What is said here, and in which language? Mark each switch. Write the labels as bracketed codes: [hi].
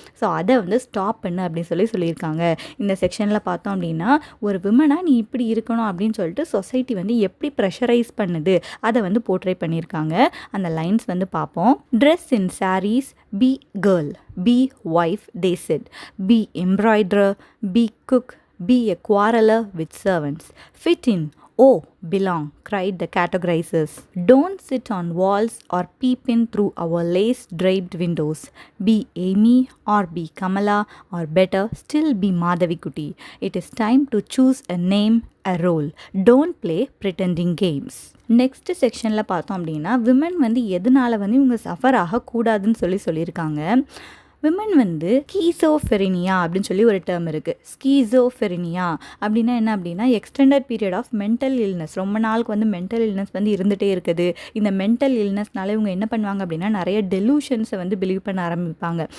[ta] So அதை வந்து stop பண்ணு அப்படின்னு சொல்லியிருக்காங்க. இந்த செக்ஷனில் பார்த்தோம் அப்படின்னா ஒரு விமனாக நீ இப்படி இருக்கணும் அப்படின்னு சொல்லிட்டு சொசைட்டி வந்து எப்படி ப்ரெஷரைஸ் பண்ணுது அதை வந்து போர்ட்ரே பண்ணியிருக்காங்க. அந்த லைன்ஸ் வந்து பார்ப்போம். [en] Dress in saris, be girl, be wife, they said, be embroider, be cook, be a quarreler with servants. Fit in, oh, belong, cried the categorizers. Don't sit on walls or peep in through our lace-draped windows. Be Amy or be Kamala or better still be Madhavikutty. It is time to choose a name, a role. Don't play pretending games. [ta] Next செக்ஷனில் பார்த்தோம் அப்படின்னா women வந்து எதனால வந்து இவங்க suffer ஆகக்கூடாதுன்னு சொல்லியிருக்காங்க. Women வந்து ஸ்கீசோஃபெரினியா அப்படின்னு சொல்லி ஒரு டேர்ம் இருக்குது. ஸ்கீசோஃபெரினியா அப்படின்னா என்ன அப்படின்னா [en] Extended period of mental illness. [ta] ரொம்ப நாளுக்கு வந்து மென்டல் இல்னஸ் வந்து இருந்துகிட்டே இருக்குது. இந்த மென்டல் இல்னஸ்னால இவங்க என்ன பண்ணுவாங்க அப்படின்னா நிறைய டெலூஷன்ஸை வந்து பிலீவ் பண்ண ஆரம்பிப்பாங்க.